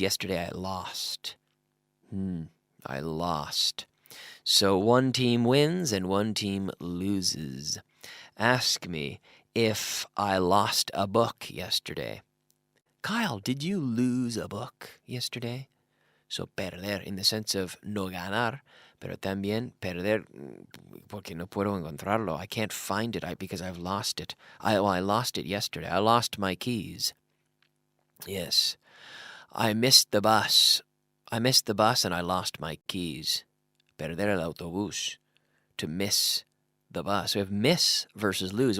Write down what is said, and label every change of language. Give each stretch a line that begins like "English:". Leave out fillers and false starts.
English: Yesterday I lost. I lost. So one team wins and one team loses. Ask me if I lost a book yesterday. Kyle, did you lose a book yesterday? So perder in the sense of
Spanish: no ganar, pero también perder porque no puedo encontrarlo.
English: I can't find it because I've lost it. I lost it yesterday. I lost my keys. Yes. I missed the bus. I missed the bus and I lost my keys.
Spanish: Perder el autobús.
English: To miss the bus. We have miss versus lose.